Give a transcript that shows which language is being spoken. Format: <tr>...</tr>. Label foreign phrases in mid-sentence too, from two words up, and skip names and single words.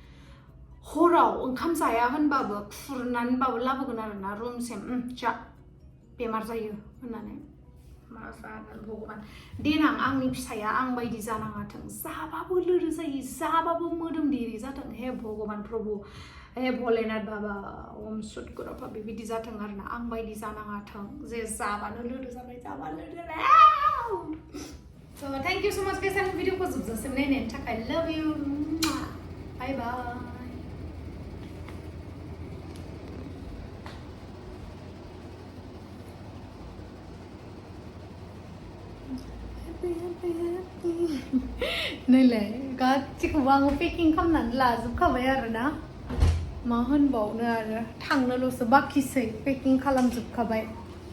<brx>हराव ओंखाम जाया होनबाबो खुरनानैबाबो लाबोगोन आरोना रुमसिम जा बेमार जायो होननानै मा जागोन भगबान देनां आंनि फिसाया आं बायदि जानाङाथों जाबाबो लोरो जायो जाबाबो मोदोम देरि जाथों हे भगबान प्रभु हे भलेनाथ बाबा ओम सुदगुरफा बेबायदि जाथों आरोना आं बायदि जानाङाथों जे जाबानो लोरो जाबाय जाबानो लोरो</brx> <en>So thank you so much guys</en> <brx>आं भिडिअखौ जोबजासिम नायनायनि थाखाय</brx> <en>love you bye bye</en> <brx>नैलाय गासिखौबो आङो पेकिं खालामनानै लाजोबखाबाय आरोना मा होनबावनो आरो थांनोल'सो बाखिसै पेकिं खालामजोबखाबाय</brx>